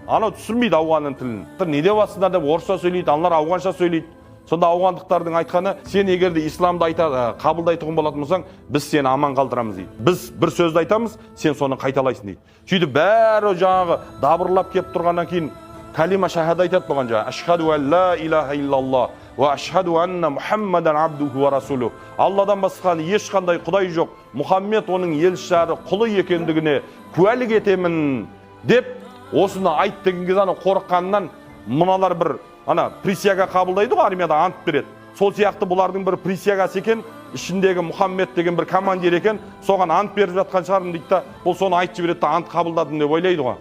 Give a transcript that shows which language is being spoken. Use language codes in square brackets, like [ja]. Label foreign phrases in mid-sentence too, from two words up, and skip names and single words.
[kk] Анау түсінбейді ауғанның тілін. Не деп атсыңдар деп орысша сөйлейді, аналар ауғанша сөйлейді. Сонда ауғандықтардың айтқаны: сен егерде исламды қабылдайтұғын болатын болсаң, біз сені аман қалдырамыз дейді. Біз бір сөзді айтамыз, сен соны қайталайсың дейді. Сөйтіп бәрі жаңағы дабырлап кеп тұрғаннан кейін [ar] كلمة شهادة [kk] айтады бұған жаңағы: [ar] أشهد أن لا إله إلا الله وأشهد أن محمدا عبده ورسوله. [kk] Алладан басқа ешқандай құдай жоқ, Мұхаммед оның елшісі, құлы екендігіне куәлік етемін деп осыны айт деген кезде қорыққаннан мыналар бір присяга қабылдайды ғой, армияда ант береді. Сол сияқты бұлардың бір присягасы екен, ішіндегі Мұхаммед деген бір командир екен, соған ант беріп жатқан шығармын дейді да, бұл соны айтып жібереді да, ант қабылдадым деп ойлайды ғой.